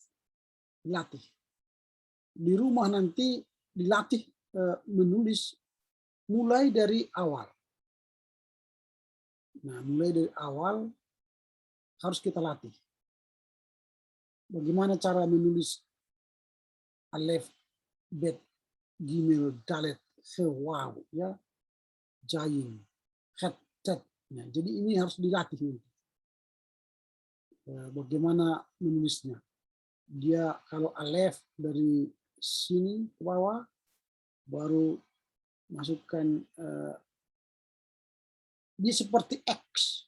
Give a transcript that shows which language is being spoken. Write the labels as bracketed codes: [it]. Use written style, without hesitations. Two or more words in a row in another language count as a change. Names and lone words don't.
[id] Di rumah nanti dilatih menulis mulai dari awal. Nah, mulai dari awal harus kita latih. Bagaimana cara menulis [he] alef, bet, gimel, dalet, he, waw, ya, jayin, het, tet. [id] Nah, jadi ini harus dilatih. Bagaimana menulisnya? Dia kalau alef dari sini ke bawah, baru masukkan dia seperti X.